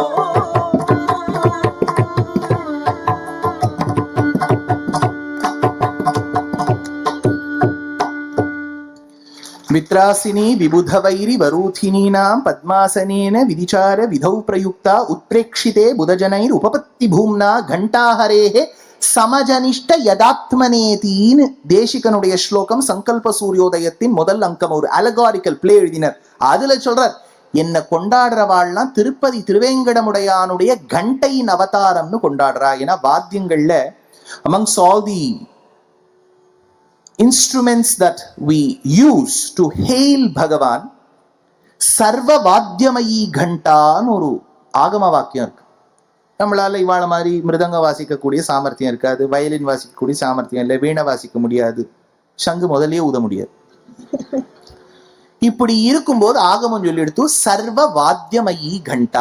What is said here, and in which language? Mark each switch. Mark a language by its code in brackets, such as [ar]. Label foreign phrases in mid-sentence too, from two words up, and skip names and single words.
[sa] वित्रासिनी विबुधवैरि वरूथिनीनां पद्मासनेन विधिचार विधौ प्रयुक्ता उत्प्रेक्षिते बुधजनैर उपपत्ति भूम्ना घंटाहरेः समजनिष्ठ यदात्मनेतीन [ta] தேசிகனுடைய ஸ்லோகம் சங்கல்ப சூரியோதயத்தின் முதல் அங்கம். ஒரு [en] allegorical play [ta] எழுதினர். அதுல சொல்றார், என்ன கொண்டாடுறவாள்லாம் திருப்பதி திருவேங்கடமுடையானுடைய கண்டையின் அவதாரம்னு கொண்டாடுறா. ஏன்னா வாத்தியங்கள்ல [en] amongst all the instruments that we use to hail Bhagavan, [sa] सर्व वाद्यमयी [ta] கண்டான்னு ஒரு ஆகம வாக்கியம் இருக்கு. நம்மளால இவாள மாதிரி மிருதங்க வாசிக்கக்கூடிய சாமர்த்தியம் இருக்காது, வயலின் வாசிக்கக்கூடிய சாமர்த்தியம் இல்லை, வீணை வாசிக்க முடியாது, சங்கு முதல்லயே ஊத முடியாது. இப்படி இருக்கும்போது ஆகமம் சொல்லி எடுத்து [sa] सर्व वाद्यमयी [ta] கண்டா.